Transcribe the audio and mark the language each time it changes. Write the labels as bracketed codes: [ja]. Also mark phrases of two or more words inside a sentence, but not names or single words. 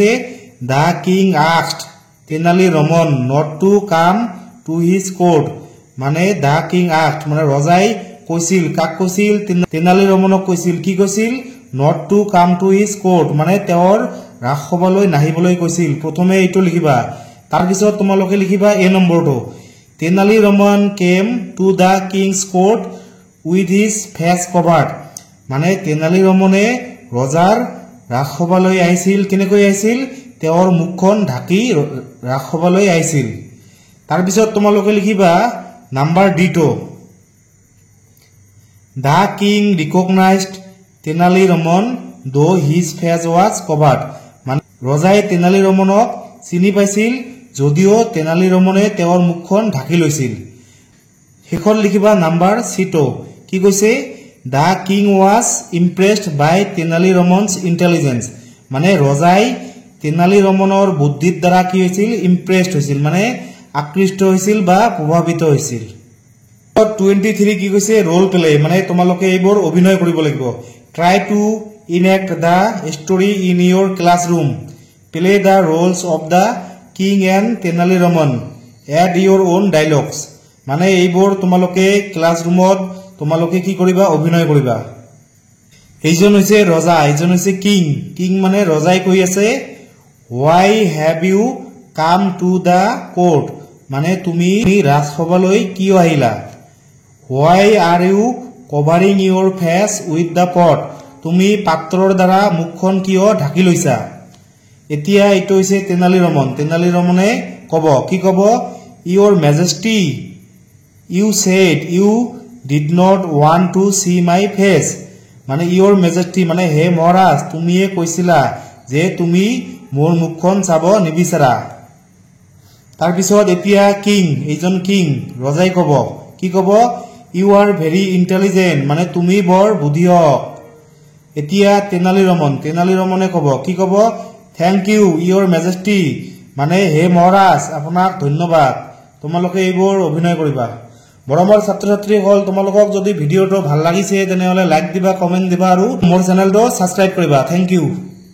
[en] The king asked Tenali Raman not to come to his court [as] মানে [en] the king asked [as] মানে ৰজাই কৈছিল, কাক কৈছিল? তেনালী ৰমনক কৈছিল। কি কৈছিল? [en] not to come to his court [as] মানে তেওঁৰ ৰাজসভালৈ নাহিবলৈ কৈছিল। প্ৰথমে এইটো লিখিবা। তাৰপিছত তোমালোকে লিখিবা এ নম্বৰটো, [en] Tenali Raman came to the king's court with his face covered. [as] মানে তেনালী ৰমনে ৰজাৰ ৰাজসভালৈ আহিছিল কেনেকৈ আহিছিল তেওঁৰ মুখখন ঢাকি ৰাজসভালৈ আহিছিল তাৰ পিছত তোমালোকে লিখিবা নাম্বাৰ D2 [en] The king recognized Tenali Raman though his face was covered. [as] মানে ৰজাই তেনালী ৰমনক চিনি পাইছিল যদিও তেনালী ৰমনে তেওঁৰ মুখখন ঢাকি লৈছিল শেষত লিখিবা নাম্বাৰ C2 কি কৈছে [en] The king was impressed by Tenali Raman's intelligence. [as] মানে ৰজাই তেনালী ৰমনৰ বুদ্ধিৰ দ্বাৰা কি হৈছিল ইমপ্ৰেছড হৈছিল মানে আকৃষ্ট হৈছিল বা প্ৰভাৱিত হৈছিল 23 কি কৈছে ৰোল প্লে মানে তোমালোকে এইবোৰ অভিনয় কৰিব লাগিব [en] try to enact the story in your classroom play the roles of the king and Tenali Raman add your own dialogues [as] মানে এইবোৰ তোমালোকে ক্লাছৰুমত তোমালোকে কি কৰিবা অভিনয় কৰিবা এইজন হৈছে ৰজা এইজন হৈছে কিং কিং মানে ৰজাই কৈ আছে [en] why have you come to the court [as] মানে তুমি ৰাজসভালৈ কিয় আহিলা why [en] are you covering your face with the pot [as] তুমি পাত্ৰৰ দ্বাৰা মুখখন কিয় ঢাকি লৈছা এতিয়া এটো হৈছে তেনালী ৰমনে কব কি কব [en] your majesty you said you did not want to see my face [as] মানে [en] your majesty [as] মানে হে মহাৰাজ তুমিয়ে কৈছিলা যে তুমি মোৰ মুখখন চাব নিবিচাৰা তাৰ পিছত এতিয়া কিং এইজন কিং ৰজাই কব কি কব [en] you are very intelligent [as] মানে তুমি বৰ বুদ্ধিয়ক এতিয়া তেনালী ৰমনে কব কি কব [en] thank you your majesty [as] মানে হে মহাৰাজ আপোনাক ধন্যবাদ তোমালোকে এইবোৰ অভিনয় কৰিবা মৰমৰ ছাত্ৰ-ছাত্ৰীসকল তোমালোকক যদি ভিডিওটো ভাল লাগিছে তেনেহলে লাইক দিবা কমেন্ট দিবা আৰু মোৰ চেনেলটো সাবস্ক্ৰাইব কৰিবা [en] thank you